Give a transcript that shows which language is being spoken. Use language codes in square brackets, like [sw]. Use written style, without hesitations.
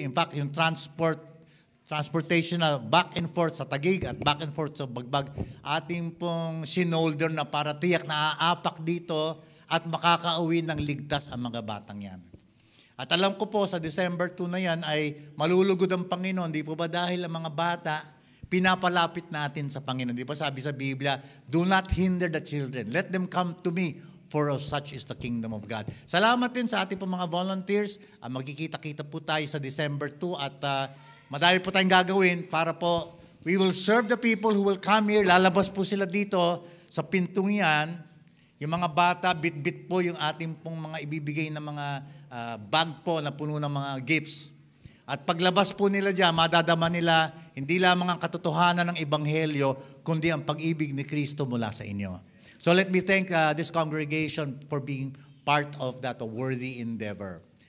[tl] In fact, yung transportation na [en] back and forth [tl] sa Taguig at back and forth sa Bagbag, ating pong sinolder na para tiyak na aapak dito at makakauwi ng ligtas ang mga batang yan. At alam ko po sa December 2 na yan ay malulugod ang Panginoon. Di po ba dahil ang mga bata pinapalapit natin sa Panginoon. Di ba sabi sa Biblia, [en] do not hinder the children. Let them come to me, for of such is the kingdom of God. [tl] Salamat din sa ating po mga volunteers. Magkikita-kita po tayo sa December 2 at madami po tayong gagawin para po [en] we will serve the people who will come here. [tl] Lalabas po sila dito sa pintong yan. Yung mga bata, bit-bit po yung ating pong mga ibibigay na mga bag po na puno ng mga gifts. At paglabas po nila dyan, madadama nila hindi lamang ang katotohanan ng Ebanghelyo, kundi ang pag-ibig ni Kristo mula sa inyo. [en] So let me thank this congregation for being part of that worthy endeavor.